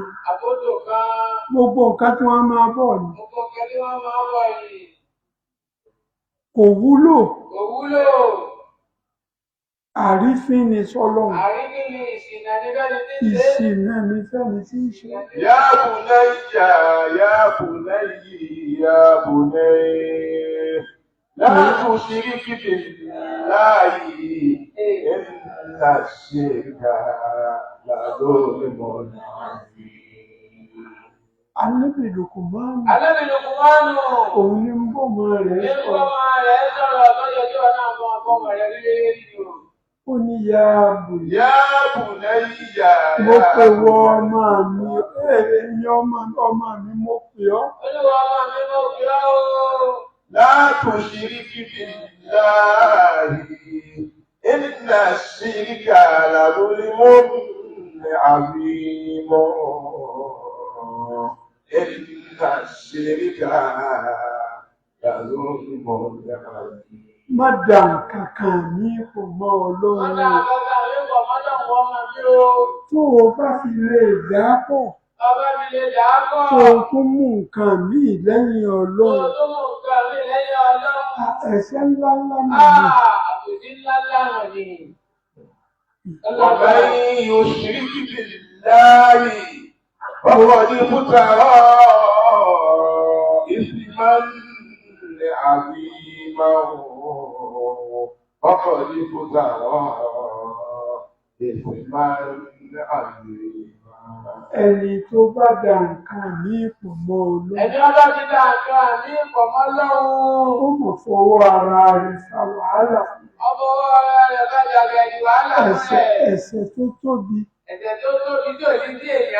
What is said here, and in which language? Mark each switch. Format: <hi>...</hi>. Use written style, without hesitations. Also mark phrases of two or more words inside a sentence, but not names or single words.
<yo>Àbódò kan. Gbogbo nǹkan tí wọ́n máa bọ̀ ni. Gbogbo nǹkan tí wọ́n máa bọ̀ yìí. Kò wúlò. Kò wúlò. Àrífín ni sọ́lọ́run. Àrífín ni ìṣìnà ní fẹ́ni tí ń ṣe. Ìṣìnà ní fẹ́ni tí ń ṣe.</yo> <ar>يا بني، يا بني، يا بني، لا تشرك بالله إن الشرك لظلم عظيم.</ar> <yo>Ànábì Lùkùmánù. Ànábì Lùkùmánù. Òun ní ń bọ̀ mọ́ rẹ̀ sọ̀rọ̀. Ní ń bọ̀ mọ́ rẹ̀ sọ̀rọ̀ lọ́jọ́ tí wọ́n náà bọ̀ ọmọ rẹ̀ rí o. Ó ní</yo> <ar>يا بني. يا بني.</ar> <yo>Mo pè wọ ọmọ mi, ẹ̀yin ọmọ mi mo pè ọ́. Olúwa ọmọ mi mo pè ọ́ o.</yo> <ar>لا تشرك بالله إن الشرك لظلم عظيم. إن الشرك لظلم عظيم.</ar> <yo>Má dà nǹkan kan ní ipò mọ́ Ọlọ́run. Má dà nǹkan kan ní ipò mọ́ Ọlọ́run ọmọ mi o. Tó o bá fi lè dà á pọ̀. Ọba mi lè dà á pọ̀. Tó o tún mú nǹkan míì lẹ́yìn Ọlọ́run. Tó o tún mú nǹkan míì lẹ́yìn Ọlọ́run. Ẹ̀ṣẹ̀ ńlá ńlá mọ̀ ní. Àbòsí ńlá ńlá mọ̀ ní.</yo> <ar>ومن يشرك بالله فقد افترى إثما عظيما. فقد افترى إثما عظيما.</ar> <yo>Ẹni tó bá dà nǹkan ní ipò mọ́ Ọlọ́run. Ẹni ọba ti dà nǹkan ní ipò mọ́ Ọlọ́run. Ó mọ̀ fọwọ́ ara rẹ̀ fa wàhálà fún. Ọmọ ara rẹ̀ bá jàgbẹ́ ní wàhálà fún ẹ̀. Ẹ̀ṣẹ̀ tó tóbi. Ẹ̀ṣẹ̀ tó tóbi tí ò sí sí èèyàn.</yo>